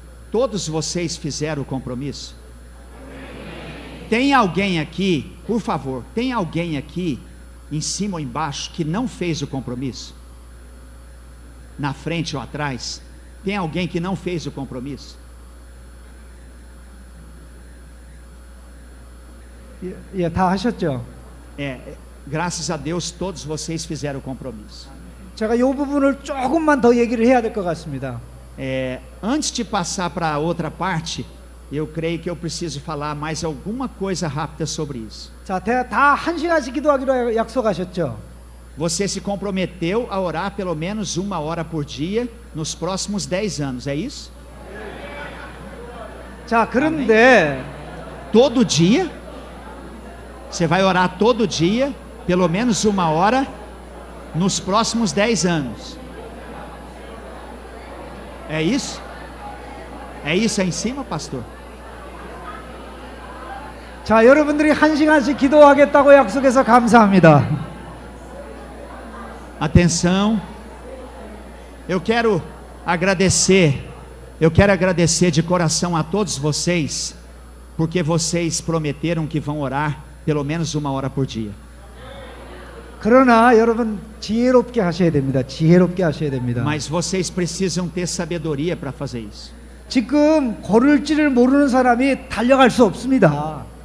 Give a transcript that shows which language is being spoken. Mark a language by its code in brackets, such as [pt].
[pt] Todos vocês fizeram o compromisso? Tem alguém aqui, por favor, tem alguém aqui, em cima ou embaixo, que não fez o compromisso? Na frente ou atrás? Tem alguém que não fez o compromisso? [ko] 다 하셨죠? [pt] Graças a Deus, todos vocês fizeram o compromisso. [ko] 제가 이 부분을 조금만 더 얘기를 해야 될 것 같습니다. [pt] Antes de passar para a outra parte, eu creio que eu preciso falar mais alguma coisa rápida sobre isso. [ko] 자, 다 1시간씩 기도하기로 약속하셨죠? [pt] Você se comprometeu a orar pelo menos 1 hora por dia nos próximos 10 anos, é isso? [ko] 자, 그런데 [pt] Todo dia, você vai orar todo dia, pelo menos 1 hora, nos próximos 10 anos. É isso? É isso aí em cima, pastor? [ko] 자, 여러분들이 1시간씩 기도하겠다고 약속해서 감사합니다. [pt] Atenção. Eu quero agradecer de coração a todos vocês, porque vocês prometeram que vão orar pelo menos 1 hora por dia. [ko] 그러나 여러분 지혜롭게 하셔야 됩니다. 지혜롭게 하셔야 됩니다. [pt] Mas vocês precisam ter sabedoria para fazer isso. [ko] 지금 걸을지를 모르는 사람이 달려갈 수 없습니다.